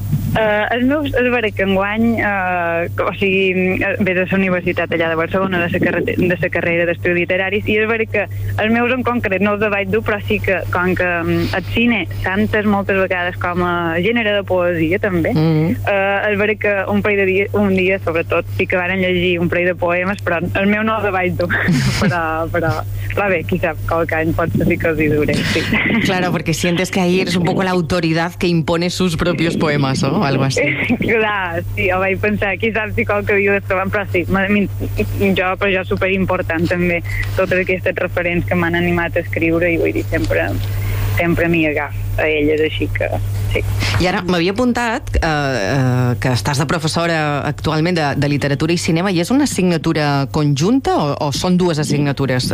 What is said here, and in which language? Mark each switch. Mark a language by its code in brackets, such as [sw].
[ca] Els meus, és veritat que enguany ve de la universitat allà de Barcelona, de la carrera d'estudis literaris, i és veritat que els meus en concret no els vaig dur, però sí que com que el cine s'entès moltes vegades com a gènere de poesia també, és veritat que un dia sobretot sí que varen llegir un parell de poemes, però el meu no els vaig dur, però bé, qui sap, qualque any pot ser que els hi duré, sí. [es] Claro, porque sientes que ahí eres un poco la autoridad que impone sus propios poemas, ¿no? O algo así. [ca] Clar, sí, ho vaig pensar, qui sap si qualque dia les troben, però sí, jo és superimportant també totes aquestes referents que m'han animat a escriure i vull dir, sempre m'hi agafo a elles, així que sí. I ara m'havia apuntat que estàs de professora actualment de literatura i cinema, i és una assignatura conjunta o són dues assignatures?